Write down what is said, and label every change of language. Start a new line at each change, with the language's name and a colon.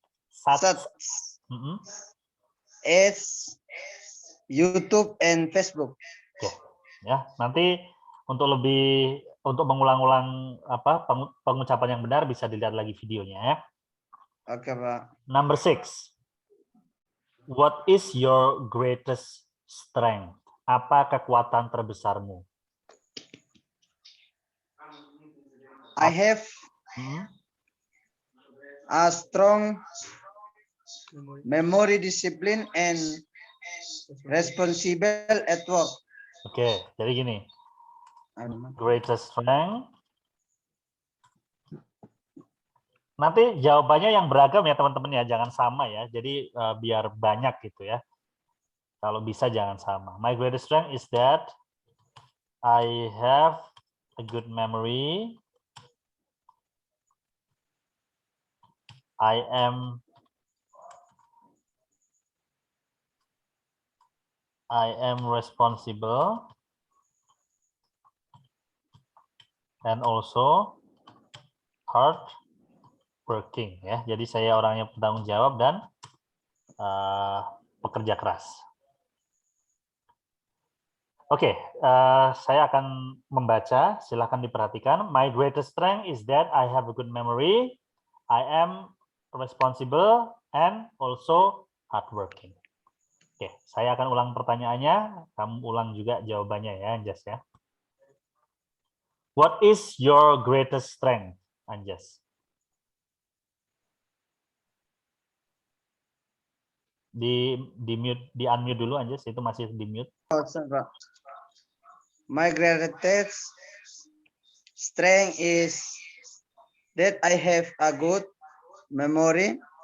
English: Such as YouTube and Facebook.
Indonesian: Oke. Ya, nanti untuk mengulang-ulang pengucapan yang benar bisa dilihat lagi videonya ya. Oke, Pak.
English: Number 6. What is your greatest strength?
Indonesian: Apa kekuatan terbesarmu?
English: I have a strong memory discipline and responsible at work.
Indonesian: Oke, jadi gini. Greatest strength. Nanti jawabannya yang beragam ya teman-teman ya, jangan sama ya. Jadi biar banyak gitu ya. Kalau bisa jangan sama.
English: My greatest strength is that I have a good memory. I am responsible and also hard working ya.
Indonesian: Jadi saya orang yang bertanggung jawab dan pekerja keras. Oke, saya akan membaca. Silakan diperhatikan.
English: My greatest strength is that I have a good memory. I am responsible and also hardworking.
Indonesian: Oke, saya akan ulang pertanyaannya. Kamu ulang juga jawabannya ya, Anjas ya.
English: What is your greatest strength, Anjas?
Indonesian: Di unmute dulu Anjas, itu masih di mute.
English: My greatest strength is that I have a good memory.